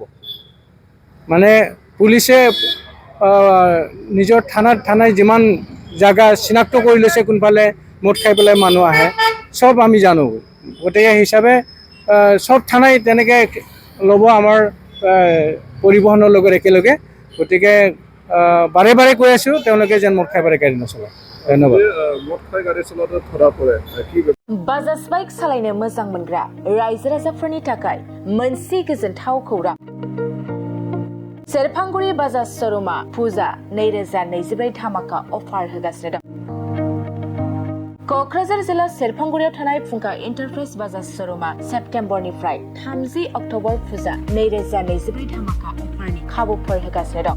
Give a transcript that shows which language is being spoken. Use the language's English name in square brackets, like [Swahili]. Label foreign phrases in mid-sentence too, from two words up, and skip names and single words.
[Assamese] মানে পুলিচে নিজৰ থানাই যিমান জাগা চিনাক্ত কৰি লৈছে কোনফালে মদ খাই পেলাই মানুহ আহে চব আমি জানো। গতিকে হিচাপে চব থানাই তেনেকৈ ল'ব আমাৰ পৰিবহণৰ লগত একেলগে। গতিকে বাৰে বাৰে কৈ আছোঁ তেওঁলোকে যেন মদ খাই পেলাই গাড়ী নচলায়। ধন্যবাদ। [Bodo] बाजाज बाइक सालायनो मोजां मोनग्रा रायजो राजाफोरनि थाखाय मोनसे गोजोनथाव खौरां। सेरफांगुरि बाजाज श'रुमा फुजा 2024 धामाका अफार होगासिनो दं। क'क्राझार जिल्ला सेरफांगुरियाव थानाय फुंखा एन्टारप्राइज बाजाज श'रुमा सेप्तेम्बरनिफ्राय 30 अक्ट'बर फुजा 2024 धामाका अफारनि खाबुफोर होगासिनो दं।